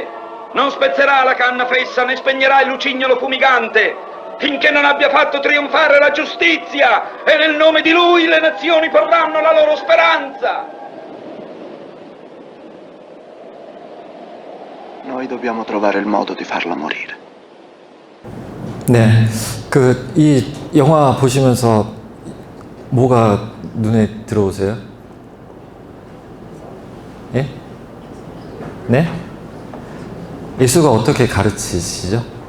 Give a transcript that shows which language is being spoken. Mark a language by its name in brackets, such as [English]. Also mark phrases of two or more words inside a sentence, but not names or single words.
[Italian] Non spezzerà la canna fessa né spegnerà il lucignolo fumigante, finché non abbia fatto trionfare la giustizia, e nel nome di lui le nazioni porranno la loro speranza. Noi dobbiamo trovare il modo di farla morire. [Korean] 네, 이 영화 보시면서 뭐가 눈에 들어오세요? 예? 네? 예수가 어떻게 가르치시죠?